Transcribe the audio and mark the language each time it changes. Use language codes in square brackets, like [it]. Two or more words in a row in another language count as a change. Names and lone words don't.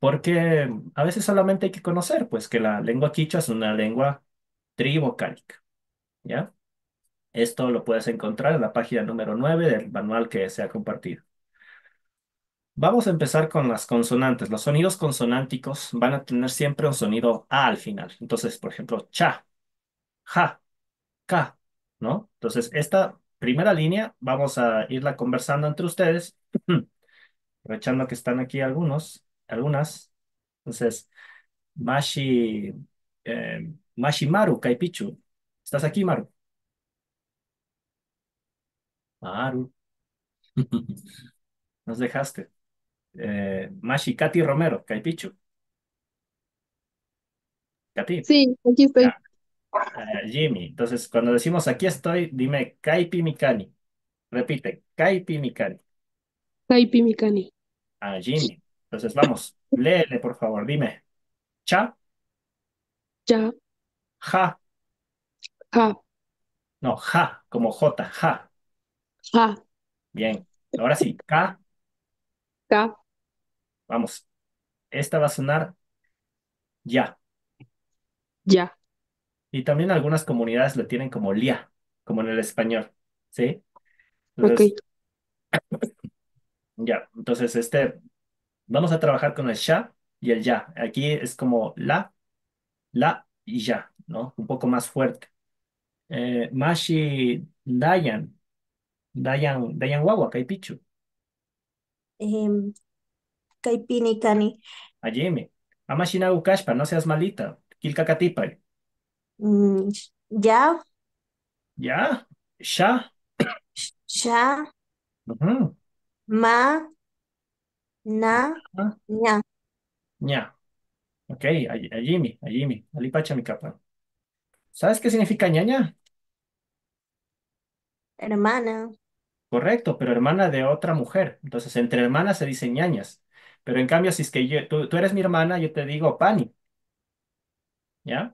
[es] porque a veces solamente hay que conocer, pues, que la lengua quichua es una lengua trivocálica, ¿ya? Esto lo puedes encontrar en la página número 9 del manual que se ha compartido. Vamos a empezar con las consonantes. Los sonidos consonánticos van a tener siempre un sonido A al final. Entonces, por ejemplo, cha, ja, ka, ¿no? Entonces, esta primera línea vamos a irla conversando entre ustedes, aprovechando que están aquí algunas. Entonces, [qu] Mashi, Mashi Maru, Kaipichu. [es] ¿Estás aquí, Maru? Maru. Nos dejaste. [qu] Mashi Katy Romero, Kaipichu. [es] Katy. Sí, aquí estoy. Ya. Jimmy. Entonces, cuando decimos aquí estoy, dime [qu] Kaipi Mikani. [es] Repite, [qu] Kaipi Mikani. Taipi Mikani. [es] Jimmy. Entonces, vamos. Léele, por favor. Dime. Cha, Ya, ja. ja, No, ja, como J, ja. ja, Bien. Ahora sí, K. ka, Vamos. Esta va a sonar ya. ya. Y también algunas comunidades le tienen como lia, como en el español. ¿Sí? Ok, Entonces, ya. Entonces, vamos a trabajar con el sha y el ya. Aquí es como la y ya, ¿no? Un poco más fuerte. [qu] Mashi Dayan Wawa, Kaipichu, Em, Kaipinikani. Ajime. Amashina Ukashpa, [es] no seas malita. [qu] Kilkakatipay. [es] Mm, Ya, Ya, sha. sha, Ujú. ma, na, Ah, ña. [qu] ña. Ok, Ajimi, Alipacha mi capa. [es] ¿Sabes qué significa ñaña? Hermana. Correcto, pero hermana de otra mujer. Entonces, entre hermanas se dicen ñañas. Pero en cambio, si es que tú eres mi hermana, yo te digo pani, ¿ya?